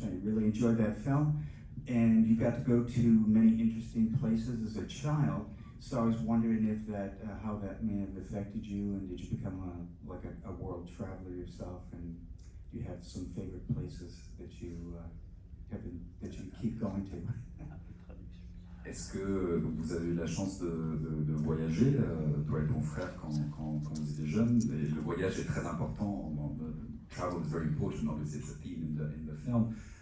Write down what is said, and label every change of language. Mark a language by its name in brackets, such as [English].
[English] I really enjoyed that film, and you got to go to many interesting places as a child. So I was wondering if how that may have affected you, and did you become a world traveler yourself, and do you have some favorite places that you that you keep going to? [French] Est-ce que vous avez eu la chance de voyager, toi et ton frère, quand vous étiez jeunes? Et le voyage est très important. [English] Travel is very important, obviously it's a theme in the film.